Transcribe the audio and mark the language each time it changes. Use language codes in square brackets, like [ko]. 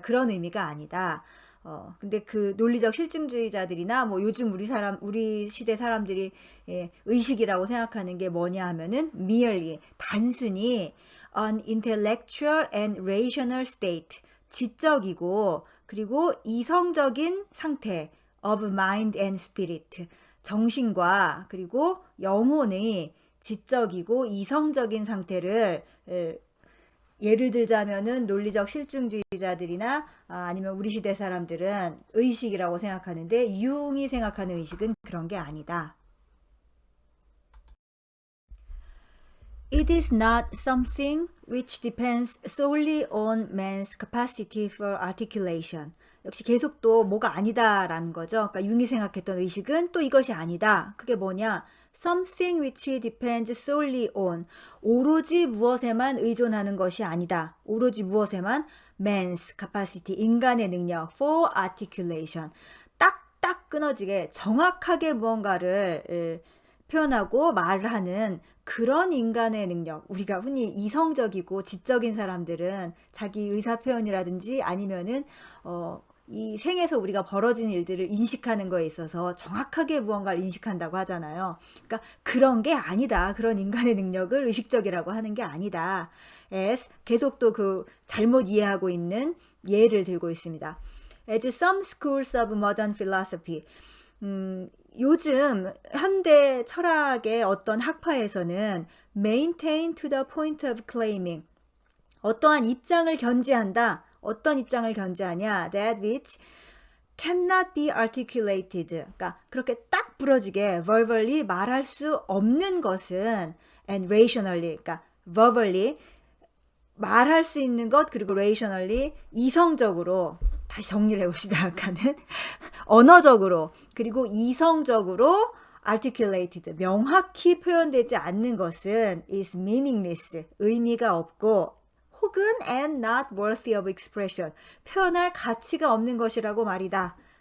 [ko] 그런 의미가 아니다. 근데 그 논리적 실증주의자들이나 뭐 요즘 우리 시대 사람들이 의식이라고 생각하는 게 뭐냐 하면은 [en] merely, [ko] 단순히 [en] an intellectual and rational state, [ko] 지적이고 그리고 이성적인 상태 [en] of mind and spirit, [ko] 정신과 그리고 영혼의 지적이고 이성적인 상태를 예를 들자면은 논리적 실증주의자들이나 아니면 우리 시대 사람들은 의식이라고 생각하는데 융이 생각하는 의식은 그런 게 아니다. [en] It is not something which depends solely on man's capacity for articulation. [ko] 역시 계속 또 뭐가 아니다라는 거죠. 그러니까 융이 생각했던 의식은 또 이것이 아니다. 그게 뭐냐? [en] Something which depends solely on, [ko] 오로지 무엇에만 의존하는 것이 아니다. 오로지 무엇에만? [en] Man's capacity, [ko] 인간의 능력, [en] for articulation, [ko] 딱딱 끊어지게 정확하게 무언가를 표현하고 말하는 그런 인간의 능력. 우리가 흔히 이성적이고 지적인 사람들은 자기 의사 표현이라든지 아니면은 이 생에서 우리가 벌어진 일들을 인식하는 거에 있어서 정확하게 무언가를 인식한다고 하잖아요. 그러니까 그런 게 아니다. 그런 인간의 능력을 의식적이라고 하는 게 아니다. as 계속 또 그 잘못 이해하고 있는 예를 들고 있습니다. [en] As some schools of modern philosophy, [ko] 요즘 현대 철학의 어떤 학파에서는 [en] maintain to the point of claiming, [ko] 어떠한 입장을 견지한다. 어떤 입장을 견지하냐? [en] That which cannot be articulated. [ko] 그러니까 그렇게 딱 부러지게 verbally 말할 수 없는 것은 [en] and rationally, [ko] 그러니까 verbally 말할 수 있는 것 그리고 rationally 이성적으로 다시 정리를 해봅시다. 아까는 언어적으로 그리고 이성적으로 articulated, 명확히 표현되지 않는 것은 [en] is meaningless, [ko] 의미가 없고 혹은 [en] and not worthy of expression, [ko] 표현할 가치가 없는 것이라고 말이다.